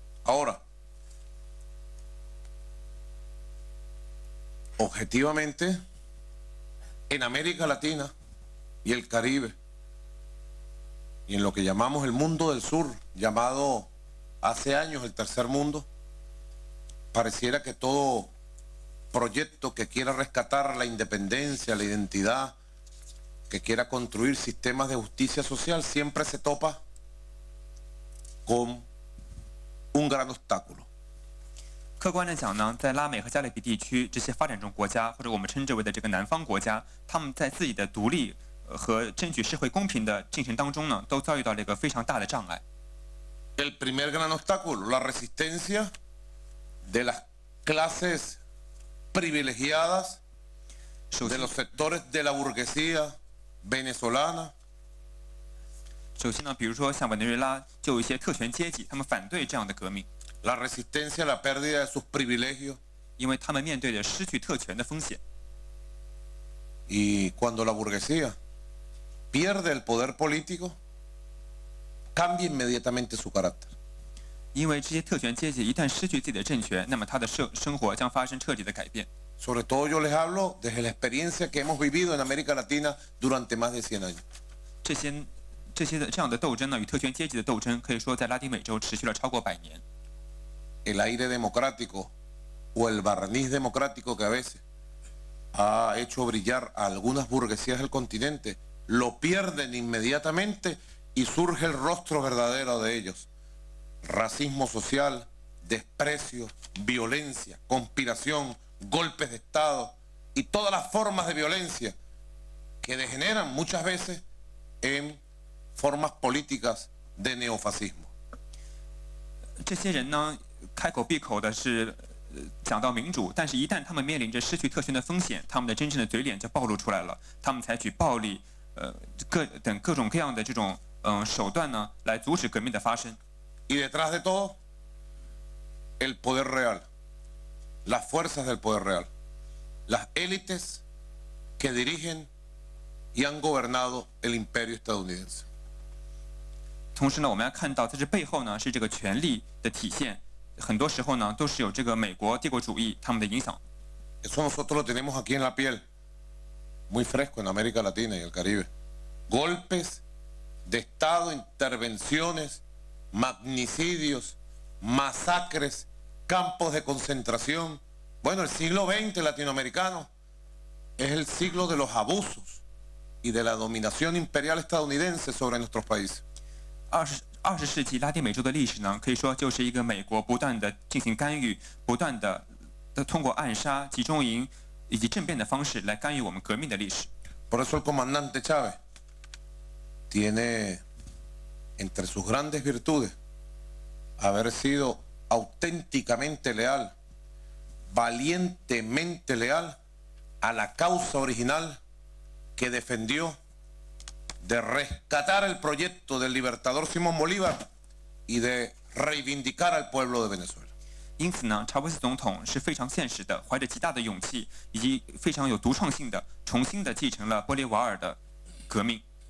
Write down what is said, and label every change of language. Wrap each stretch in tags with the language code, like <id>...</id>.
<es>Ahora, objetivamente, en América Latina y el Caribe, y en lo que llamamos el mundo del sur, llamado hace años el tercer mundo, pareciera que todo proyecto que quiera rescatar la independencia, la identidad, que quiera construir sistemas de justicia social, siempre se topa con un gran obstáculo.</es> <zh>客观的讲呢，在拉美和加勒比地区这些发展中国家，或者我们称之为的这个南方国家，他们在自己的独立和争取社会公平的进程当中呢，都遭遇到了一个非常大的障碍。</zh> <es>El primer gran obstáculo, la resistencia de las clases privilegiadas, de los sectores de la burguesía venezolana.</es> <zh>首先呢，比如说像委内瑞拉，就有一些特权阶级，他们反对这样的革命，</zh> <es>La resistencia a la pérdida de sus privilegios.</es> <zh>因为他们面对着失去特权的风险。</zh> <es>Y cuando la burguesía pierde el poder político, cambia inmediatamente su carácter.</es> <zh>因为这些特权阶级一旦失去自己的政权，那么他的生活将发生彻底的改变。</zh> <es>Sobre todo yo les hablo desde la experiencia que hemos vivido en América Latina durante más de 100 años.</es> <zh>这样的斗争呢，与特权阶级的斗争，可以说在拉丁美洲持续了超过100年。</zh> <es>El aire democrático o el barniz democrático que a veces ha hecho brillar a algunas burguesías del continente, lo pierden inmediatamente y surge el rostro verdadero de ellos. Racismo social, desprecio, violencia, conspiración, golpes de Estado y todas las formas de violencia que degeneran muchas veces en formas políticas de neofascismo.</es> <zh>这些人呢，开口闭口的是讲到民主，但是一旦他们面临着失去特权的风险，他们的真正的嘴脸就暴露出来了。他们采取暴力，各种各样的这种手段呢，来阻止革命的发生。</zh> <es>Y detrás de todo, el poder real, las fuerzas del poder real, las élites que dirigen y han gobernado el imperio estadounidense.</es> <zh>同时呢，我们要看到在这背后呢，是这个权力的体现，很多时候呢，都是有这个美国帝国主义他们的影响。</zh> <es>Eso nosotros lo tenemos aquí en la piel, muy fresco en América Latina y el Caribe. golpes de Estado, intervenciones, magnicidios, masacres, campos de concentración. Bueno, el siglo XX latinoamericano es el siglo de los abusos y de la dominación imperial estadounidense sobre nuestros países.</es> <zh>20世纪拉丁美洲的历史呢，可以说就是一个美国不断的进行干预，不断的通过暗杀、集中营以及政变的方式来干预我们革命的历史。</zh> <es>Por eso el comandante Chávez tiene entre sus grandes virtudes haber sido auténticamente leal, valientemente leal a la causa original que defendió de rescatar el proyecto del libertador Simón Bolívar y de reivindicar al pueblo de Venezuela.</es> <zh>因此呢，查韦斯总统是非常现实的，怀着极大的勇气以及非常有独创性的，重新的继承了玻利瓦尔的革命。</zh>